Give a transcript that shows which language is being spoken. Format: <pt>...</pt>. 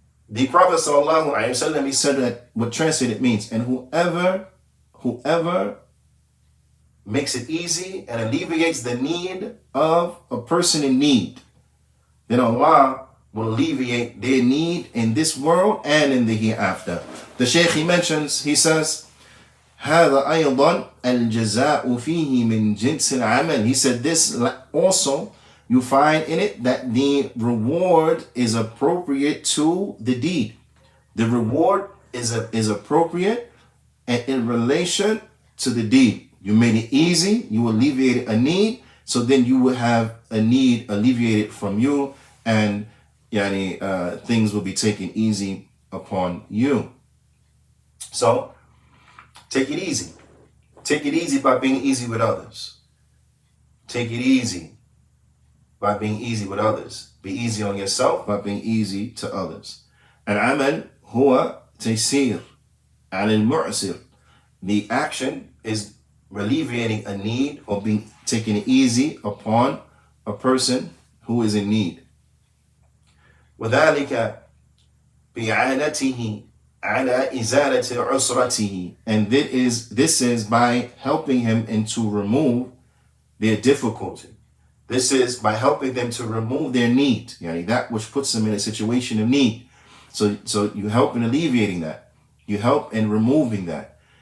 <en>The Prophet sallallahu alaihi wasallam, he said that what translated means, and whoever makes it easy and alleviates the need of a person in need, then Allah will alleviate their need in this world and in the hereafter. The Shaykh, he mentions, he says,</en> <ar>هذا أيضا الجزاء فيه من جنس العمل.</ar> <en>He said this also, you find in it that the reward is appropriate to the deed. The reward is appropriate and in relation to the deed. You made it easy, you alleviated a need, so then you will have a need alleviated from you, and things will be taken easy upon you. So take it easy. Take it easy by being easy with others. Take it easy by being easy with others. Be easy on yourself by being easy to others.</en> <ar>العمل هو تيسير على المعسر.</ar> <en>The action is alleviating a need or being taking it easy upon a person who is in need.</en> <ar>وذلك بإعانته على إزالة عسرته.</ar> <en>And this is by helping him and to remove their difficulty. This is by helping them to remove their need, that which puts them in a situation of need. So you help in alleviating that. You help in removing that.</en>